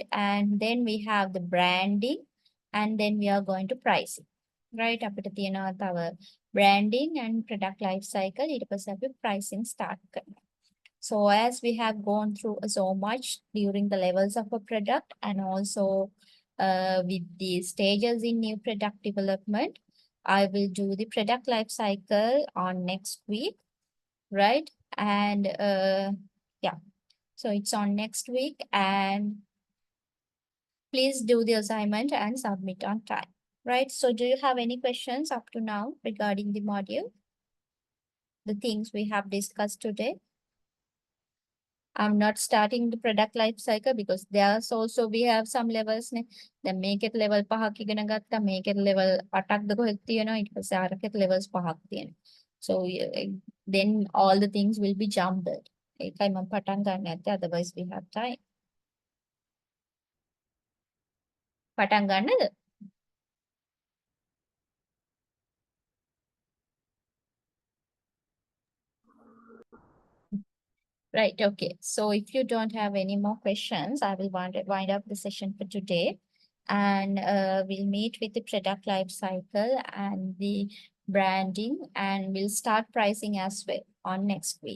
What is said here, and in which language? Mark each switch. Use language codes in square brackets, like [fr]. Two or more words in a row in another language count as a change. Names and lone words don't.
[en] And then we have the branding, and then we are going to pricing, right? [si] අපිට තියෙනවා තව [en] branding and product life cycle, [si] ඊට පස්සේ අපි [en] pricing start [si] කරනවා. [en] So as we have gone through so much during the levels of a product and also with the stages in new product development, I will do the product life cycle on next week, right? And yeah, so it's on next week, and please do the assignment and submit on time, right? So do you have any questions up to now regarding the module? The things we have discussed today? I'm not starting the product life cycle because there's also we have some levels නේ. [si] දැන් මේකෙත් level 5ක් ඉගෙන ගත්තා. මේකෙත් level 8ක්ද කොහෙද තියෙනවා. ඊට පස්සේ අරකෙත් levels 5ක් තියෙනවා. [en] So then all the things will be jumbled. [si] ඒකයි මම පටන් ගන්න නැත්තේ. [en] Otherwise we have time. [si] පටන් ගන්නද? [en] Right, okay. So if you don't have any more questions, I will wind up the session for today. And we'll meet with the product life cycle and the branding, and we'll start pricing as well on next week.